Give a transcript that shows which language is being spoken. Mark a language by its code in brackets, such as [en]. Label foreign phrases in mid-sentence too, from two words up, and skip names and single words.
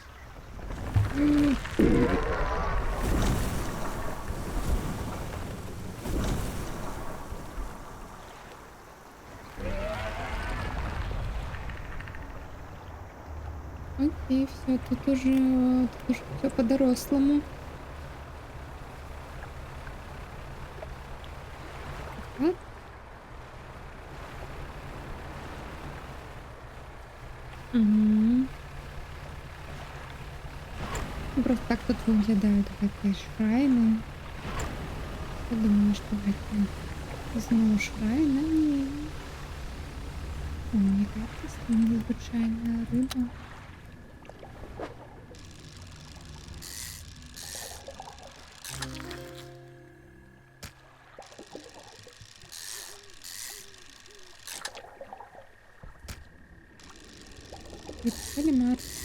[ru] М, Окей, все, тут уже все по-дорослому. Так. Мгм. [be] Ну, просто так тут выглядают гэтыя шрайны. Я думала, што гэта зноў шрайн, а не. О, якая-то незвычайная рыба. [ru] Это кальмар.